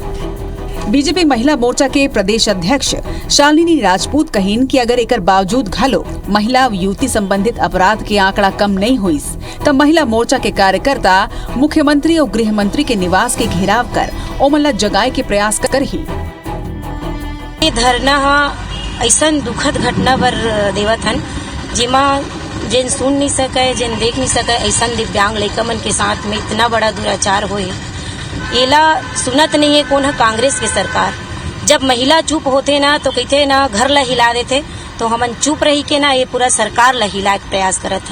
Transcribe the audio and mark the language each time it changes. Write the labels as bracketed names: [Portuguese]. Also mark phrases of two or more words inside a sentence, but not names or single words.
[Chhattisgarhi] बीजेपी महिला मोर्चा के प्रदेश अध्यक्ष शालिनी राजपूत कहीन कि अगर एकर बावजूद घलो महिला और युवती संबंधित अपराध के आंकड़ा कम नहीं हुई तब महिला मोर्चा के कार्यकर्ता मुख्यमंत्री और गृह मंत्री के निवास के घेराव कर ओमन जगाए के प्रयास कर ही। ये धरना ऐसा दुखद घटना बर देवत हन जेमा जिन सुन नहीं सके, जिन देख नहीं सके, ऐसा दिव्यांग लड़का मन के साथ में इतना बड़ा दुराचार होए एला सुनत नहीं है कौन है कांग्रेस के सरकार। जब महिला चुप होते ना तो कहते ना घर ला हिला देते, तो हमन चुप रही के ना ये पूरा सरकार ला हिलाए के प्रयास करत है।